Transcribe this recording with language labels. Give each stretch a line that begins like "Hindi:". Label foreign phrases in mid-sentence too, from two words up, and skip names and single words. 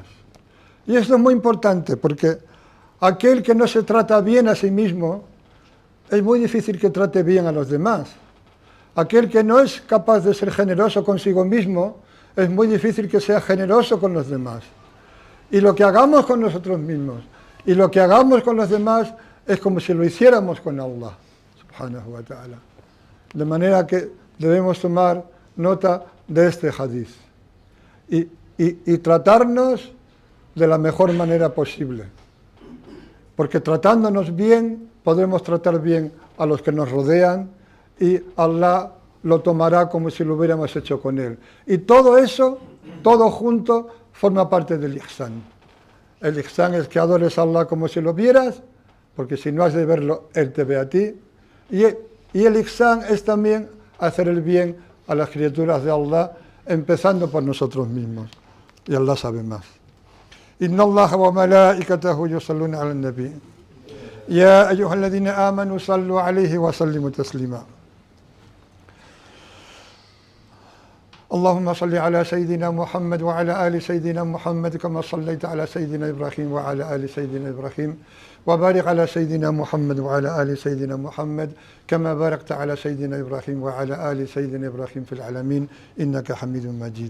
Spanish: Y esto es muy importante porque aquel que no se trata bien a sí mismo, es muy difícil que trate bien a los demás. Aquel que no es capaz de ser generoso consigo mismo, es muy difícil que sea generoso con los demás. Y lo que hagamos con nosotros mismos y lo que hagamos con los demás es como si lo hiciéramos con Allah,
Arabic: سبحانه وتعالى.
Spanish: De manera que debemos tomar nota de este hadiz y tratarnos de la mejor manera posible. Porque tratándonos bien, podremos tratar bien a los que nos rodean y Allah lo tomará como si lo hubiéramos hecho con él. Y todo eso, todo junto, forma parte del ihsan. El ihsan es que adores a Allah como si lo vieras, porque si no has de verlo, Él te ve a ti. Y el ihsan es también hacer el bien a las criaturas de Allah, empezando por nosotros mismos. Y Allah sabe más.
Arabic: إن الله وملائكته يصلون على النبي. يا أيها الذين آمنوا صلوا عليه وسلموا تسليما. اللهم صل على سيدنا محمد وعلى آل سيدنا محمد كما صليت على سيدنا إبراهيم وعلى آل سيدنا إبراهيم وبارك على سيدنا محمد وعلى آل سيدنا محمد كما باركت على سيدنا إبراهيم وعلى آل سيدنا إبراهيم في العالمين إنك حميد مجيد.